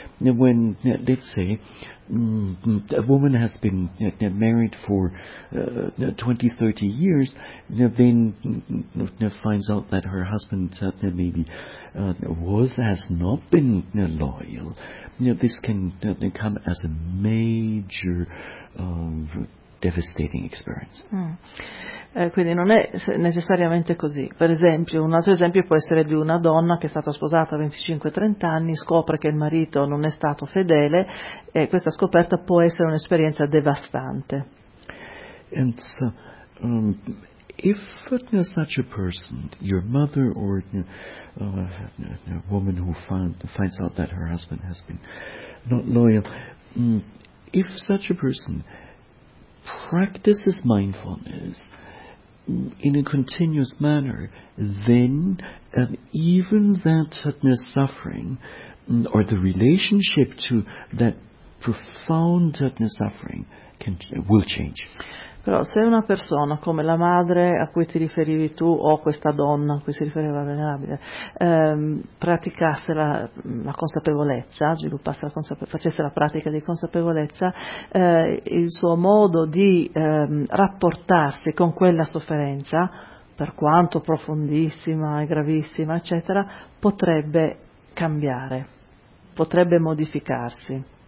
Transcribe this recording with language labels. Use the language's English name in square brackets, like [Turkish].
[English] When, let's say, a woman has been married for 20, 30 years, then finds out that her husband maybe has not been loyal. This can come as a major devastating experience. [Italian] Mm. Quindi non è necessariamente così. Per esempio, un altro esempio può essere di una donna che è stata sposata a 25-30 anni, scopre che il marito non è stato fedele, e questa scoperta può essere un'esperienza devastante. [English] And so, if such a person, your mother or a woman who finds out that her husband has been not loyal, if such a person practices mindfulness in a continuous manner, then even that suffering, or the relationship to that profound suffering, will change. [Italian] Però se una persona come la madre a cui ti riferivi tu, o questa donna a cui si riferiva la venerabile, praticasse la consapevolezza, sviluppasse facesse la pratica di consapevolezza, il suo modo di rapportarsi con quella sofferenza, per quanto profondissima e gravissima, eccetera, potrebbe cambiare, potrebbe modificarsi.